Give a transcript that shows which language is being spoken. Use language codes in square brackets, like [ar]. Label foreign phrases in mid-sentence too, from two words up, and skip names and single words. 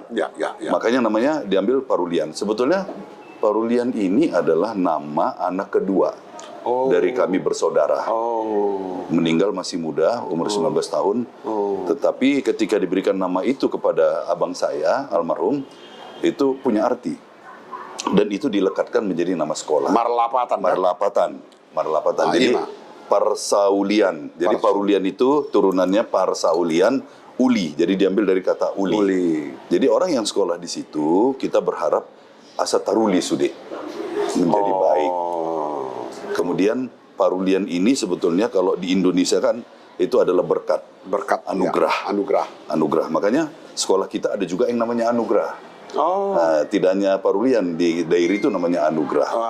[id] Makanya namanya diambil Parulian. Sebetulnya Parulian ini adalah nama anak kedua dari kami bersaudara. Meninggal masih muda, umur 19 tahun. Tetapi ketika diberikan nama itu kepada abang saya, almarhum, itu punya arti. Dan itu dilekatkan menjadi nama sekolah. Marlapatan. Jadi Parsaulian. Jadi Parulian itu turunannya Parsaulian, uli. Jadi diambil dari kata uli. Jadi orang yang sekolah di situ, kita berharap [bbc] asa taruli [id] sudah menjadi baik. Kemudian Parulian ini sebetulnya kalau di Indonesia kan itu adalah berkat anugerah. Makanya sekolah kita ada juga yang namanya anugerah. Tidak hanya Parulian, di daerah itu namanya anugerah.